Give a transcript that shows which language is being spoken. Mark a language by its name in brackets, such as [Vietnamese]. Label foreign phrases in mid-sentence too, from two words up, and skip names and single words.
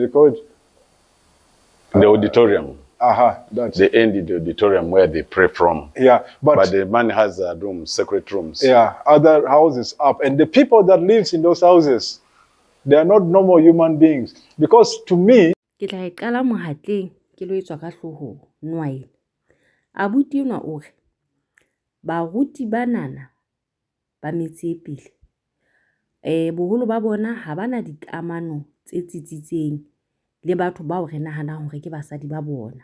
[English] They call it the auditorium. That's they end in the auditorium where they pray from. Yeah, but the man has a room, separate rooms. Yeah, other houses up, and the people that lives in those houses, they are not normal human beings. Because to me, [Southern Sotho] ke tla e qala mohatleng ke lo etswa ka hlohong nwaile abuti una o re baruti banana ba metse pele boholo ba bona ha bana dikamano tse tsitsitseng le batho ba re nahana hore ke basadi ba bona.